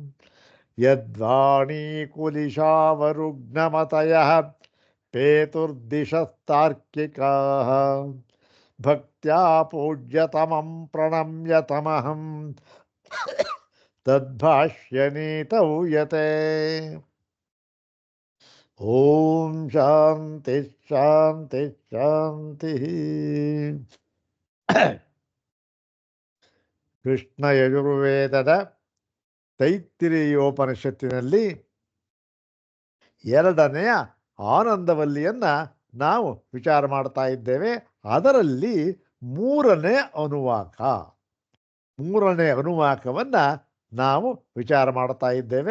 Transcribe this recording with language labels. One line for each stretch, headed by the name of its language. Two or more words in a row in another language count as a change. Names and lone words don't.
Sanskrit: यद्वाणीकुलिशावरुग्नमतयः पेतुर्दिशस्तार्किकाः भक्त्या पूज्यतमं प्रणम्य तमहं तद्भाष्यनीतौ यते ॐ शान्ति शान्ति शान्तिः
Kannada: ಕೃಷ್ಣ ಯಜುರ್ವೇದದ ತೈತ್ತಿರೀಯೋಪನಿಷತ್ತಿನಲ್ಲಿ ಎರಡನೆಯ ಆನಂದವಲ್ಲಿಯನ್ನ ನಾವು ವಿಚಾರ ಮಾಡ್ತಾ ಇದ್ದೇವೆ. ಅದರಲ್ಲಿ ಮೂರನೇ ಅನುವಾಕವನ್ನ ನಾವು ವಿಚಾರ ಮಾಡ್ತಾ ಇದ್ದೇವೆ.